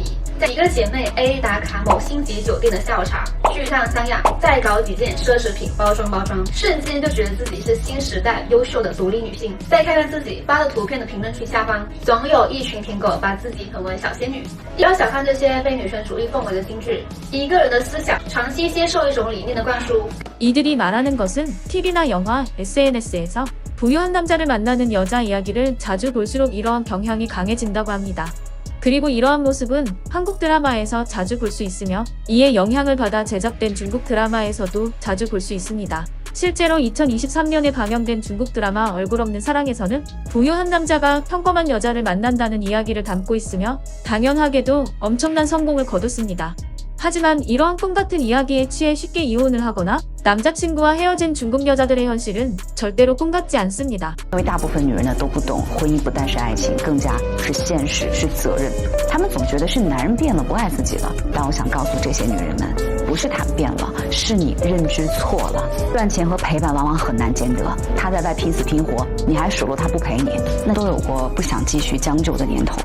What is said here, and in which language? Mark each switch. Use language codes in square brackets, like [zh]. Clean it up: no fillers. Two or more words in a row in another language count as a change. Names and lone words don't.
[zh] 在一个姐妹 A 打卡某星级酒店的下午茶，巨烫三亚，再搞几件奢侈品包装，瞬间就觉得自己是新时代优秀的独立女性。再看看自己发的图片的评论区下方，总有一群舔狗把自己捧为小仙女。不要小看这些被女权主义奉为的金句，一个人的思想长期接受一种理念的灌输。 [ko] 이들이 말하는 것은 TV나 영화, SNS에서 부유한 남자를 만나는 여자 이야기를 자주 볼수록 이러한 경향이 강해진다고 합니다. 그리고 이러한 모습은 한국 드라마에서 자주 볼 수 있으며 이에 영향을 받아 제작된 중국 드라마에서도 자주 볼 수 있습니다. 실제로 2023년에 방영된 중국 드라마 얼굴 없는 사랑에서는 부유한 남자가 평범한 여자를 만난다는 이야기를 담고 있으며 당연하게도 엄청난 성공을 거뒀습니다. 하지만 이러한 꿈같은 이야기에 취해 쉽게 이혼을 하거나 남자친구와 헤어진 중국 여자들의 현실은 절대로 꿈같지 않습니다. [zh] 因为大部分女人呢都不懂，婚姻不单是爱情，更加是现实，是责任。她们总觉得是男人变了，不爱自己了。但我想告诉这些女人们，不是他变了，是你认知错了。赚钱和陪伴往往很难兼得，他在外拼死拼活，你还数落他不陪你，那都有过不想继续将就的年头。